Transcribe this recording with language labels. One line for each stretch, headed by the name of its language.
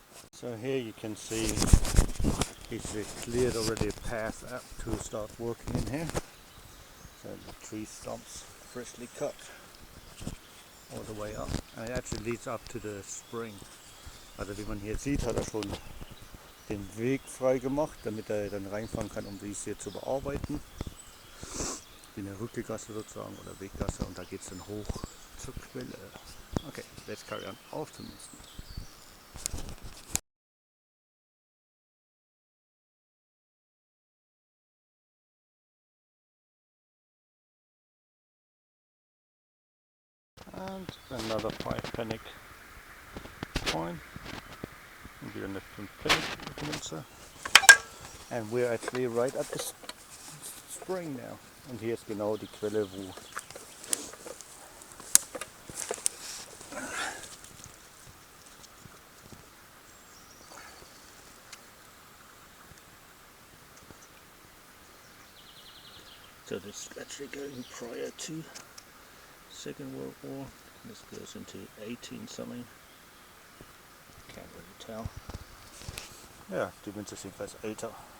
English: So here you can see he's cleared already a path up to start working in here. So the tree stumps freshly cut all the way up. And it actually leads up to the spring.
German: Also wie man hier sieht, hat er schon den Weg frei gemacht, damit er dann reinfahren kann, um dies hier zu bearbeiten. Wie eine Rückgasse sozusagen oder Weggasse, und da geht es dann hoch zur Quelle. Okay,
English: let's carry on.
German: Auf zum nächsten.
English: And another 5-Pfennig coin. And
German: wieder eine 5-Pfennig Münze.
English: And we're actually right at the spring now.
German: Und hier ist genau die Quelle, wo
English: so this is actually going prior to Second World War. This goes into 18 something. Can't really tell.
German: Ja, die Münze ist jedenfalls älter.